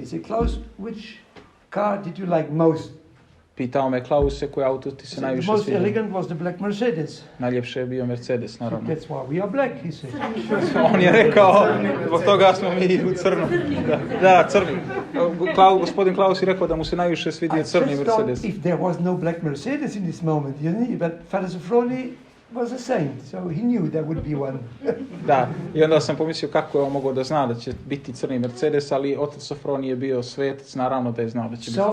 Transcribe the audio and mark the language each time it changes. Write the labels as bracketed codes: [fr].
[en] He said, Klaus, which car did you like most? [sr] Pitao me, Klause, koji auto ti se najviše sviđa? [en] The most elegant was the black Mercedes. [sr] Najljepše je bio Mercedes, naravno. [en] That's why we are black, he said. [sr] On je rekao, zbog toga smo mi u crnom. Da, crni. Gospodin Klaus je rekao da mu se najviše svidio crni Mercedes. [en] If there was no black Mercedes in this moment, you know, but Father Sophroni was a saint, so he knew there would be one. [sr] Da, i onda sam pomislio kako je on mogao da zna da će biti crni Mercedes, ali otac Sofroni je bio svetac, naravno da je znao da će biti crni.